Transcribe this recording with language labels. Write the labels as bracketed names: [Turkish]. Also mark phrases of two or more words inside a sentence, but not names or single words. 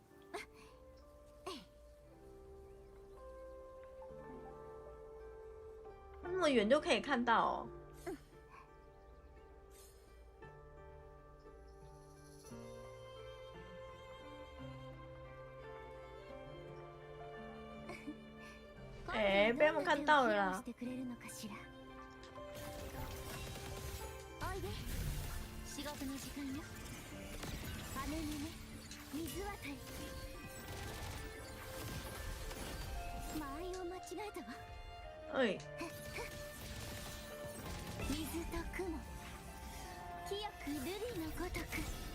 [Chinese] 那么远就可以看到哦。哎，被他们看到了啦。 [Japanese] おいで、仕事の時間よ。姉にね、水渡り。間合いを間違えたわ。 [Chinese] 哎。 [Japanese] 水と雲、清く瑠璃のごとく。